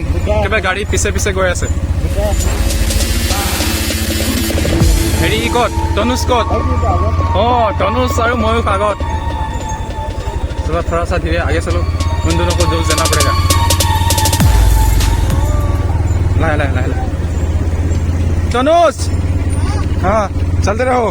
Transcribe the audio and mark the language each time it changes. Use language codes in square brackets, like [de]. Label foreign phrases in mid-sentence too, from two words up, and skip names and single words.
[as] কিবা গাড়ী পিছে পিছে গৈ আছে। হেৰি ক'ত? তনুজ ক'ত? অঁ, তনুজ আৰু ময়ূখ আগত। [hi] চলো थोड़ा सा धीरे आगे चलो, उन दोनों को जोर देना पड़ेगा। लाए लाए लाए लाए तनुज, हाँ चलते रहो।